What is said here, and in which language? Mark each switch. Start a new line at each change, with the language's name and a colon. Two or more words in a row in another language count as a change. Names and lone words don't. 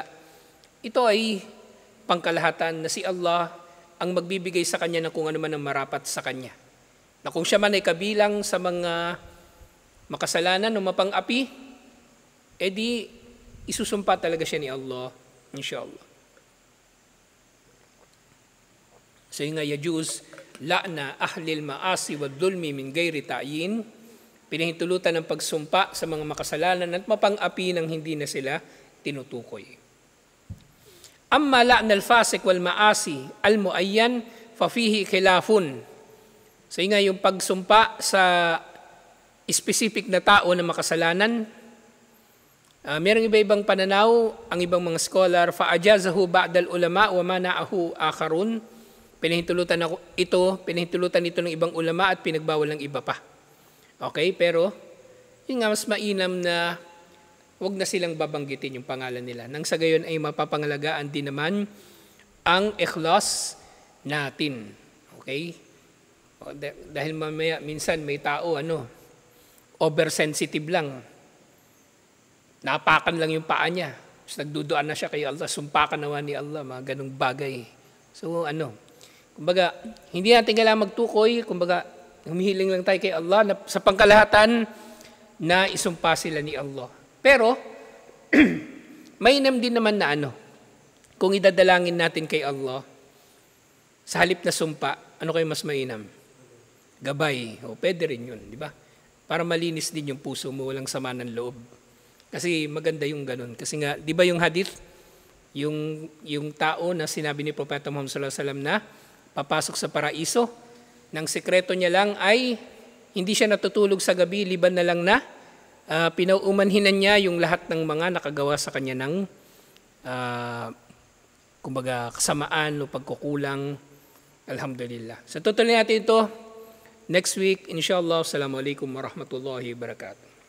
Filipino: Ito ay pangkalahatan na si Allah ang magbibigay sa Kanya ng kung ano man ang marapat sa Kanya. Na kung siya man ay kabilang sa mga makasalanan o mapang-api, edi isusumpa talaga siya ni Allah, inshallah. So yung nga,
Arabic: يجوز لعن أهل المعاصي والظلم من غير تعيين,
Filipino: pinahintulutan ng pagsumpa sa mga makasalanan at mapang-api nang hindi na sila tinutukoy.
Arabic: أما لعن الفاسق والمعاصي المعين ففيه خلاف.
Filipino: So nga yung pagsumpa sa specific na tao na makasalanan, mayroong iba-ibang pananaw, ang ibang mga scholar,
Arabic: فأجازه بعض العلماء ومنعه آخرون.
Filipino: Pinahintulutan ito ng ibang ulama at pinagbawal ng iba pa. Okay, pero yun nga, mas mainam na wag na silang babanggitin yung pangalan nila. Nang sa gayon ay mapapangalagaan din naman ang ikhlas natin. Okay? Dahil mamaya, minsan may tao, oversensitive lang. Napakan lang yung paa niya. Tapos nagduduan na siya kay Allah, sumpakan nawa ni Allah, mga ganung bagay. So kumbaga, hindi natin kailangan magtukoy, kumbaga, humihiling lang tayo kay Allah na sa pangkalahatan na isumpa sila ni Allah. Pero, mainam din naman na kung idadalangin natin kay Allah, sa halip na sumpa, ano kayo mas mainam? Gabay. O, pwede rin yun, di ba? Para malinis din yung puso mo, walang sama ng loob. Kasi maganda yung ganun. Kasi nga, di ba yung hadith, yung tao na sinabi ni Propeta Muhammad
Arabic: صلى الله عليه وسلم
Filipino: na papasok sa paraiso, nang sekreto niya lang ay hindi siya natutulog sa gabi, liban na lang na pinaumanhinan niya yung lahat ng mga nakagawa sa kanya ng kumbaga kasamaan o pagkukulang. Alhamdulillah. So tutuloy natin ito
English: next week,
Filipino: inshallah.
Arabic: السلام عليكم ورحمة الله وبركاته.